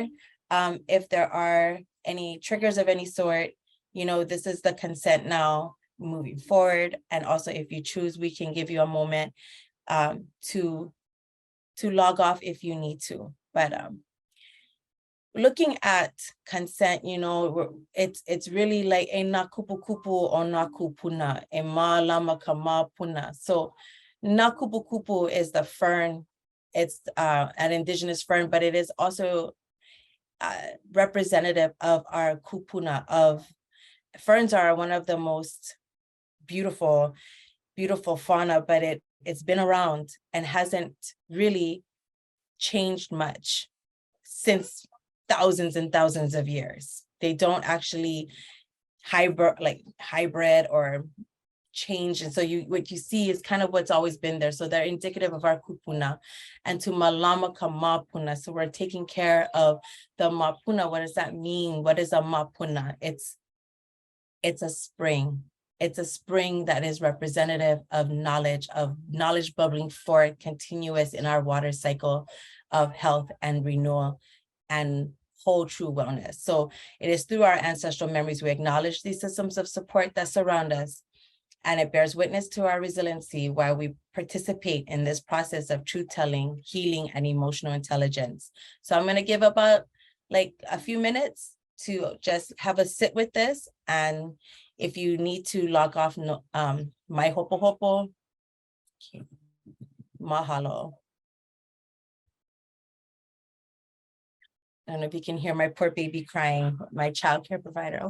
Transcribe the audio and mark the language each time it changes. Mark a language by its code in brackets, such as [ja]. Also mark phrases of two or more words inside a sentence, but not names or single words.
[en] If there are any triggers of any sort, you know, this is the consent now moving forward. And also if you choose, we can give you a moment to log off if you need to. But looking at consent, you know, it's really like [haw] e na kupu kupu o na kupuna, e ma lama ka Māpuna. [en] So [haw] na kupu kupu [en] is the fern. It's an indigenous fern, but it is also representative of our kupuna. Of ferns are one of the most beautiful fauna, but it's been around and hasn't really changed much since thousands and thousands of years. They don't actually hybrid or change. And so what you see is kind of what's always been there. So they're indicative of our kupuna. And to [haw] malama ka Māpuna. [en] So we're taking care of the Māpuna. What does that mean? What is a Māpuna? It's a spring. It's a spring that is representative of knowledge bubbling forth, continuous in our water cycle of health and renewal and whole true wellness. So it is through our ancestral memories we acknowledge these systems of support that surround us, and it bears witness to our resiliency while we participate in this process of truth-telling, healing, and emotional intelligence. So I'm going to give about like a few minutes to just have a sit with this, and if you need to log off, [haw] mai hopo hopo, mahalo. [en] I don't know if you can hear my poor baby crying, my childcare provider.